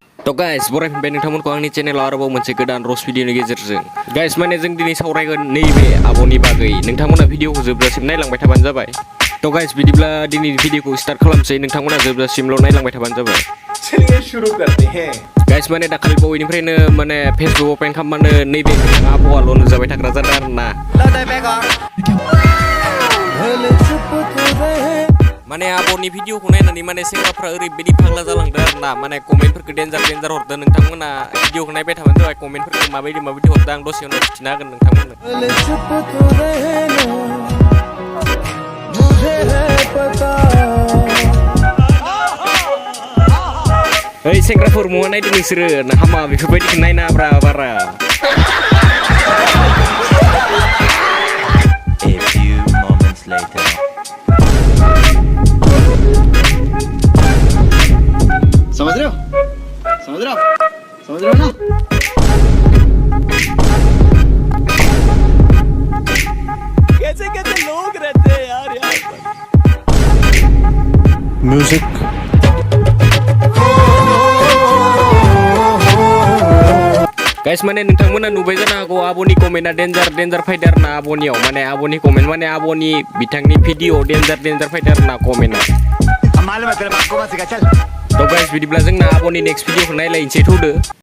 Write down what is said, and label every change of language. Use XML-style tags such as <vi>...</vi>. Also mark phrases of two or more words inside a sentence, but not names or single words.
<brx>तो गाइस बरायफिनबाय नोंथांमोनखौ आंनि चेनेलाव आरोबाव मोनसे गोदान रस भिडिअनि गेजेरजों गाइस माने जों दिनै सावरायगोन नैबे आब'नि बागै नोंथांमोना भिडिअखौ जोबजासिम नायलांबाय थाबानो जाबाय तो गाइस बिदिब्ला दिनैनि भिडिअखौ स्टार्ट खालामसै नोंथांमोना जोबजासिमल' नायलांबाय थाबानो जाबाय</brx> <hi>चलिए शुरू करते हैं</hi> <brx>गाइस माने दाखालि बावैनिफ्रायनो माने फेसबुक अपेन खालामबानो नैबे आब'आल' नुजाबाय थाग्रा जादों आरोना माने आब'नि भिडिअखौ नायनानै माने सेंग्राफ्रा ओरैबायदि फाग्ला जालांदों आरोना माने कमेन्टफोरखौ डेन्जार हरदों नोंथांमोना भिडिअखौ नायबाय थाबानो जाबाय कमेन्टफोरखौ माबायदि हरदों आं दसे उनाव खिन्थिना होगोन नोंथांमोननो ओइ सेंग्राफोर महा नायदों नोंसोरो हामा बेफोरबायदिखौ नायनाब्रा बारा</brx> <en>A few moments later.</en> <hi>समझ रहे हो ना कैसे लोग रहते हैं यार म्यूजिक</hi> <brx>गाइस माने नोंथांमोना नुबाय जानो हागौ आब'नि कमेन्टआ डेन्जार फायदो आरोना आब'नियाव माने आब'नि कमेन्ट माने आब'नि बिथांनि भिडिअ डेन्जार फायदो आरोना कमेन्टआ तो गाइस बिदिब्ला जोंना आब'नि नेक्स्ट भिडिअखौ नायलायनोसै थौदो</brx>